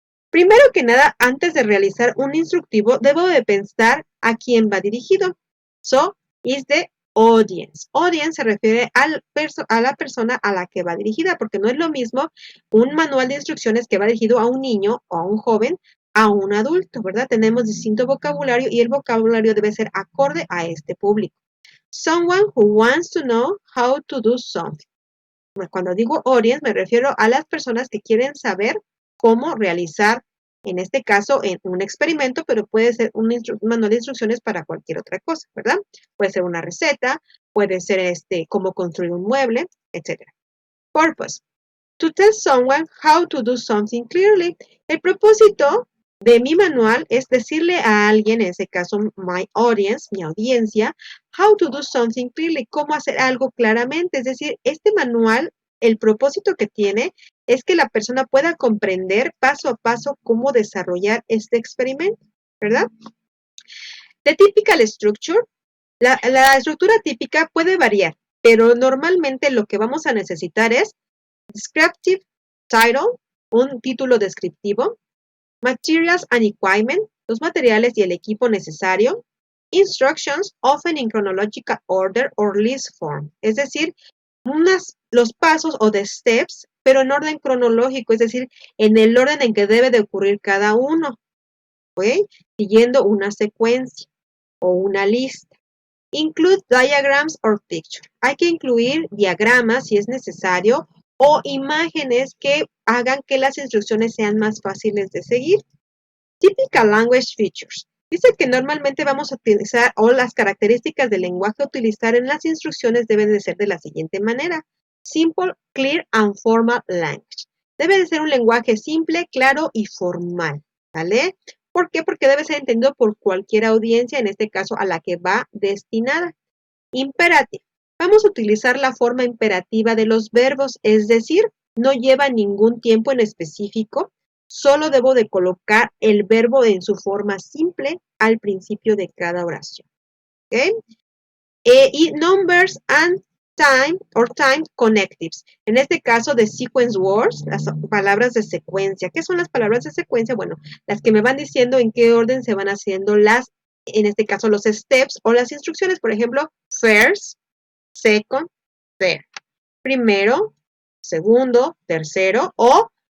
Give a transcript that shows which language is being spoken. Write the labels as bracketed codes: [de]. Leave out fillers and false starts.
[es] Primero que nada, antes de realizar un instructivo, debo de pensar a quién va dirigido. [en] So, is the audience. [es] Audience se refiere a la persona a la que va dirigida, porque no es lo mismo un manual de instrucciones que va dirigido a un niño o a un joven, a un adulto, ¿verdad? Tenemos distinto vocabulario y el vocabulario debe ser acorde a este público. [en] Someone who wants to know how to do something. [es] Cuando digo audience, me refiero a las personas que quieren saber cómo realizar, en este caso, en un experimento, pero puede ser un manual de instrucciones para cualquier otra cosa, ¿verdad? Puede ser una receta, puede ser cómo construir un mueble, etc. [en] Purpose. To tell someone how to do something clearly. [es] El propósito de mi manual es decirle a alguien, en este caso my audience, mi audiencia, [en] how to do something clearly, [es] cómo hacer algo claramente. Es decir, este manual, el propósito que tiene es que la persona pueda comprender paso a paso cómo desarrollar este experimento, ¿verdad? The typical structure, la estructura típica puede variar, pero normalmente lo que vamos a necesitar es descriptive title, un título descriptivo, [en] materials and equipment, [es] los materiales y el equipo necesario, [en] instructions, often in chronological order or list form, [es] es decir, los pasos o the steps, pero en orden cronológico, es decir, en el orden en que debe de ocurrir cada uno, ¿ok? Siguiendo una secuencia o una lista. [en] Include diagrams or picture. [es] Hay que incluir diagramas si es necesario o imágenes que hagan que las instrucciones sean más fáciles de seguir. [en] Typical language features. [es] Dice que normalmente vamos a utilizar o las características del lenguaje a utilizar en las instrucciones deben de ser de la siguiente manera. [en] Simple, clear and formal language. [es] Debe de ser un lenguaje simple, claro y formal, ¿vale? ¿Por qué? Porque debe ser entendido por cualquier audiencia, en este caso a la que va destinada. Imperative. Vamos a utilizar la forma imperativa de los verbos, es decir, no lleva ningún tiempo en específico, solo debo de colocar el verbo en su forma simple al principio de cada oración. ¿Okay? [en] Y numbers and time connectives. [es] En este caso de sequence words, las palabras de secuencia. ¿Qué son las palabras de secuencia? Bueno, las que me van diciendo en qué orden se van haciendo en este caso los steps o las instrucciones. Por ejemplo, [en] first, second, third. [es] Primero, segundo, tercero o